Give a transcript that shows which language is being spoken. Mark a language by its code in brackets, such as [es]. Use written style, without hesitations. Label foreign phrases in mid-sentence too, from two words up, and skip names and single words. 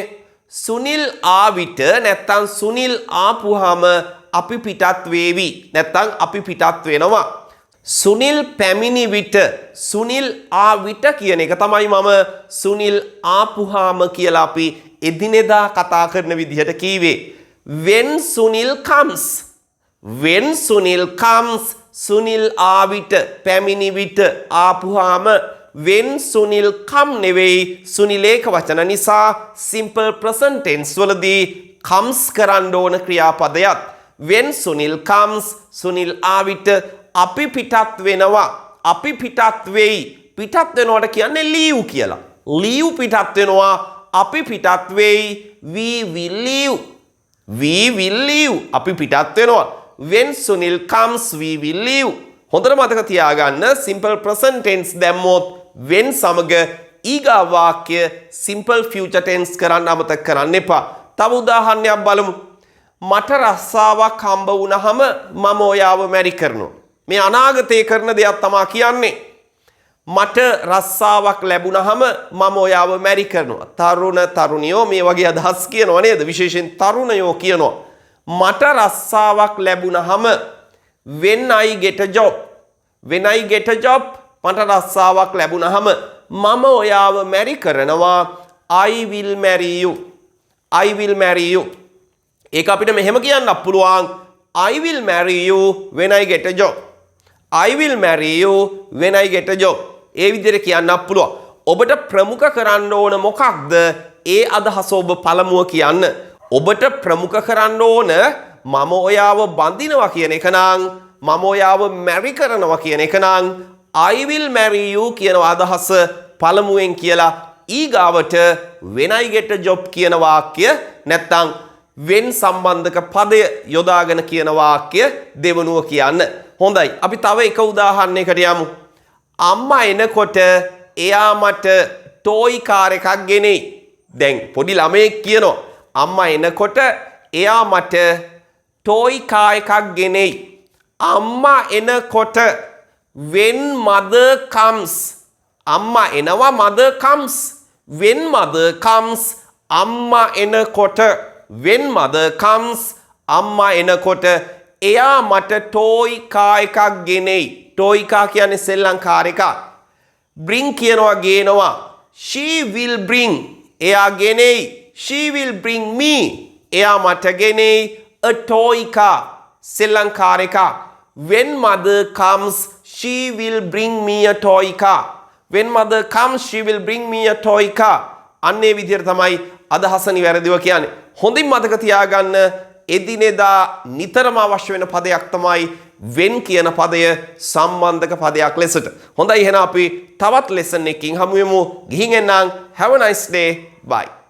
[si] සුනිල් ආවිට නැත්තම් සුනිල් ආපුහම අපි පිටත් වේවි. නැත්තම් අපි පිටත් වෙනවා. සුනිල් පැමිණි විට සුනිල් ආවිට කියන එක තමයි මම සුනිල් ආපුහම කියලා අපි එදිනෙදා කතා කරන විදිහට කීවේ. [en] when Sunil comes. When Sunil comes. [si] සුනිල් ආවිට පැමිණි විට ආපුහම [en] when Sunil come [si] නෙවෙයි සුනිල් ඒක වචන නිසා [en] simple present tense [si] වලදී comes කරන්න ඕන ක්‍රියාපදයක්. [en] when Sunil comes [si] සුනිල් ආවිට අපි පිටත් වෙනවා. අපි පිටත් වෙයි. පිටත් වෙනවට කියන්නේ leave කියලා. leave පිටත් වෙනවා. අපි පිටත් වෙයි. [en] we will leave. we will leave. [si] අපි පිටත් වෙනවා. [en] when Sunil comes we will leave. [si] හොඳට මතක තියාගන්න [en] simple present tense [si] දැම්මොත් when සමග ඊගා වාක්‍ය [en] simple future tense [si] කරන්න අමතක කරන්න එපා. තව උදාහරණයක් බලමු. මට රස්සාවක් හම්බ වුණාම මම ඔයාව මැරි කරනවා. මේ අනාගතේ කරන දෙයක් තමයි කියන්නේ. මට රස්සාවක් ලැබුණාම මම ඔයාව මැරි කරනවා. තරුණ තරුණියෝ මේ වගේ අදහස් කියනවා නේද? විශේෂයෙන් තරුණයෝ කියනවා. මට රස්සාවක් ලැබුණාම [en] when I get a job. when I get a job [si] මට රස්සාවක් ලැබුණාම මම ඔයාව මැරි කරනවා. [en] I will marry you. I will marry you. [si] ඒක අපිට මෙහෙම කියන්න පුළුවන්. [en] I will marry you when I get a job. I will marry you when I get a job. [si] ඒ විදිහට කියන්න පුළුවන්. ඔබට ප්‍රමුඛ කරන්න ඕන මොකක්ද? ඒ අදහස ඔබ පළමුව කියන්න. ඔබට ප්‍රමුඛ කරන්න ඕන මම ඔයාව බඳිනවා කියන එක නම් මම ඔයාව මැරි කරනවා කියන එක නම් [en] I will marry you [si] කියන අදහස පළමුවෙන් කියලා ඊගාවට [en] when I get a job [si] කියන වාක්‍ය නැත්නම් when සම්බන්ධක පදය යොදාගෙන කියන වාක්‍ය දෙවනුව කියන්න. හොඳයි. අපි තව එක උදාහරණයකට යමු. අම්මා එනකොට එයා මට [en] toy car [si] එකක් ගෙනෙයි. දැන් පොඩි ළමයෙක් කියනවා අම්මා එනකොට එයා මට [en] toy car [si] එකක් ගෙනෙයි. අම්මා එනකොට [en] when mother comes. [si] අම්මා එනවා [en] mother comes. when mother comes [si] අම්මා එනකොට [en] when mother comes [si] අම්මා එනකොට එයා මට [en] toy car [si] එකක් ගෙනෙයි. [en] toy car [si] කියන්නේ සෙල්ලම් කාර් එකක්. bring කියනවා ගේනවා. [en] she will bring [si] එයා ගෙනෙයි. [en] She will bring me. [si] එයා මට ගෙනෙයි [en] a toy car. [si] සෙල්ලම් කාර් එකක්. [en] When mother comes, she will bring me a toy car. When mother comes, she will bring me a toy car. [si] අන්නේ විදිහට තමයි අදහස නිවැරදිව කියන්නේ. හොඳින් මතක තියාගන්න එදිනෙදා නිතරම අවශ්‍ය වෙන පදයක් තමයි when කියන පදය සම්බන්ධක පදයක් ලෙසට. හොඳයි එහෙනම් අපි තවත් lesson එකකින් හමු වෙමු. ගිහින් එන්නම්. [en] Have a nice day. Bye.